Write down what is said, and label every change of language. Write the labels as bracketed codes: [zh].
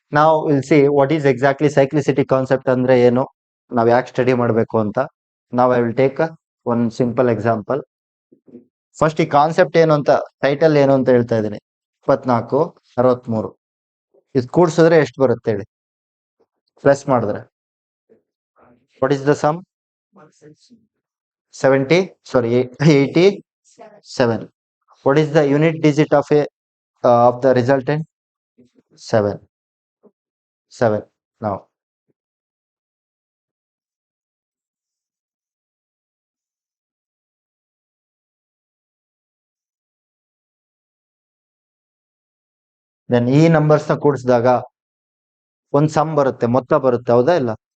[en] Now we'll see what is exactly cyclicity concept [kn] ಅಂದ್ರೆ ಏನು, ನಾವ್ ಯಾಕೆ ಸ್ಟಡಿ ಮಾಡ್ಬೇಕು ಅಂತ. [en] Now I will take one simple example. [kn] First ಈ ಕಾನ್ಸೆಪ್ಟ್ ಏನು ಅಂತ, ಟೈಟಲ್ ಏನು ಅಂತ ಹೇಳ್ತಾ ಇದ್ದೀನಿ. 24, 63. ಇದು ಕೂಡ್ಸಿದ್ರೆ ಎಷ್ಟು ಬರುತ್ತೆ ಹೇಳಿ? [en] plus [kn] ಮಾಡಿದ್ರೆ [en] What is the sum? 70, sorry 87. What is the unit digit of the resultant? 7. Now then [kn] ಈ ನಂಬರ್ಸ್ ನ ಕೂಡಿಸಿದಾಗ ಒಂದ್ ಸಮ್ ಬರುತ್ತೆ, ಮೊತ್ತ ಬರುತ್ತೆ, ಹೌದಾ ಇಲ್ಲ?